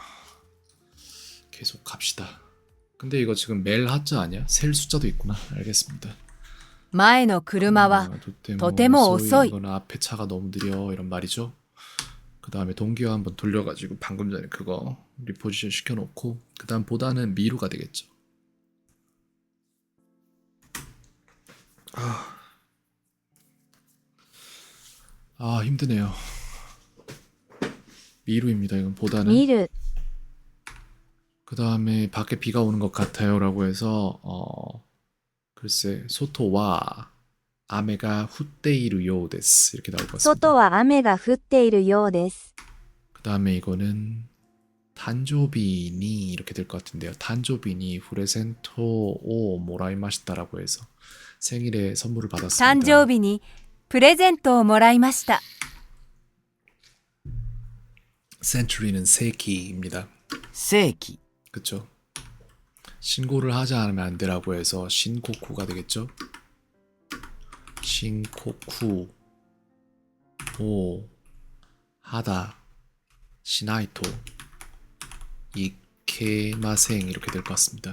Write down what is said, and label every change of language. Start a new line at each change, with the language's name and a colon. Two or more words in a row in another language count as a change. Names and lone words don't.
Korean: 계속 갑시다. 근데 이거 지금 멜 하자 아니야? 셀 숫자도 있구나. 알겠습니다.
Japanese: 前の車は とても遅い。
Korean: 이거는 앞에 차가 너무 느려 이런 말이죠. 그 다음에 동기화 한번 돌려가지고 방금 전에 그거 리포지션 시켜놓고 그 다음 보다는 미루가 되겠죠. 힘드네요. 미루입니다. 이건 보다는.
Japanese: 見る
Korean: 그 다음에 밖에 비가 오는 것 같아요 라고 해서 글쎄
Japanese: 外は雨が降っているようです
Korean: 이렇게 나올 것
Japanese: 外
Korean: 같습니다.
Japanese: は雨が降っているようです。
Korean: 그 다음에 이거는 탄조비니 이렇게 될 것 같은데요.
Japanese: 誕生日にプレゼントをもらいました
Korean: 해서 생일에 선물을
Japanese: 誕
Korean: 받았습니다.
Japanese: 生日にプレゼントをもらいました。
Korean: 센츄리는 세기입니다.
Japanese: 世紀
Korean: 그쵸? 신고를 하지 않으면 안 되라고 해서 신코쿠가 되겠죠?
Japanese: 申告をしないといけません
Korean: 이렇게 될 것 같습니다.